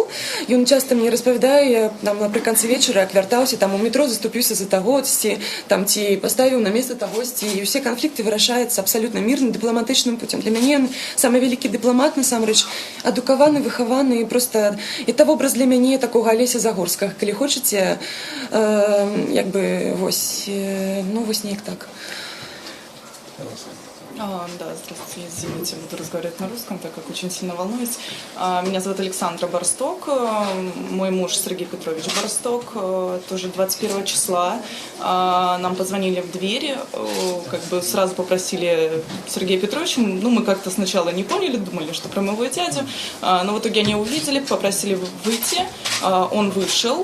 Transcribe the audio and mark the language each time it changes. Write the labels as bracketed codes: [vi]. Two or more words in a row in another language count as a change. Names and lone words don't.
[be] Ён часта мне распавядае, напрыканцы вечара, як вяртаўся, там у метро заступіўся за тагосьці, ці паставіў на месца тагосьці, і ўсе канфлікты вырашаюцца абсалютна мірным, дыпламатычным путем. Для мяне самы вялікі дыпламат, насамрэч, адукаваны, выхаваны, проста это вобраз для мяне такога Алеся Загорскага, калі хочаце, як бы, вось неяк так. [ru] Да, здравствуйте, извините, буду разговаривать на русском, так как очень сильно волнуюсь. Меня зовут Александра Борсток, мой муж Сергей Петрович Борсток. Тоже 21 числа нам позвонили в дверь, как бы сразу попросили Сергея Петровича, ну мы как-то сначала не поняли, думали, что про моего дядю, но в итоге они увидели, попросили выйти, он вышел.